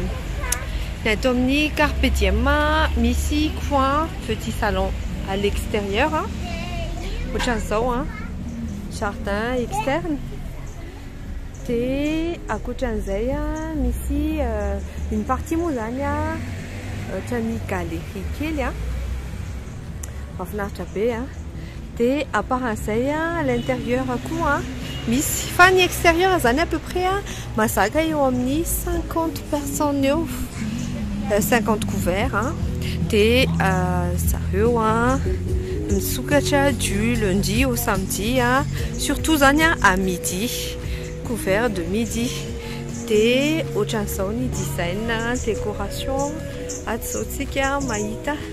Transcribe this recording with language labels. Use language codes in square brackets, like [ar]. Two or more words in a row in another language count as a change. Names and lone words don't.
[mg] Atao amin'ny Carpe Diem misy [fr] coin petit salon à l'extérieur. [mg] Ohatran'izao [fr] jardin externe. [mg] Dia ankoatran'izay misy [fr] une partie [mg] moa zany ohatran'ny [fr] galerie kely [mg] mahafinaritra be dia [fr] à part [mg] an'izay à l'intérieur koa misy fa ny extérieur zany [fr] à peu près [mg] mazaka eo amin'ny 50 personnes eo 50 couverts dia zareo misokatra [fr] du lundi au samedi [mg] surtout zany [fr] à midi couvert de midi [mg] dia ohatran'izao ny [fr] design décoration [mg] aty zao tsika mahita